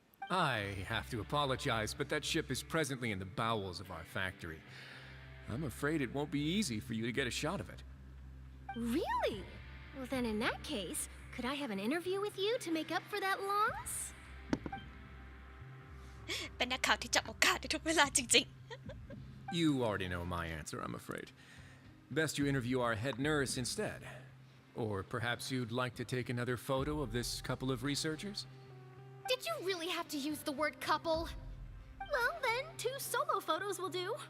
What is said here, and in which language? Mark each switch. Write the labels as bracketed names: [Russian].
[English] I have to apologize, but that ship is presently in the bowels of our factory. I'm afraid it won't be easy for you to get a shot of it. Really? Well, then in that case, could I have an interview with you to make up for that loss? [Thai] เป็นนักข่าวที่จับโอกาสได้ทุกเวลาจริง [English] You already know my answer, I'm afraid. Best you interview our head nurse instead. Or perhaps you'd like to take another photo of this couple of researchers? Did you really have to use the word couple? Well, then, 2 solo photos will do.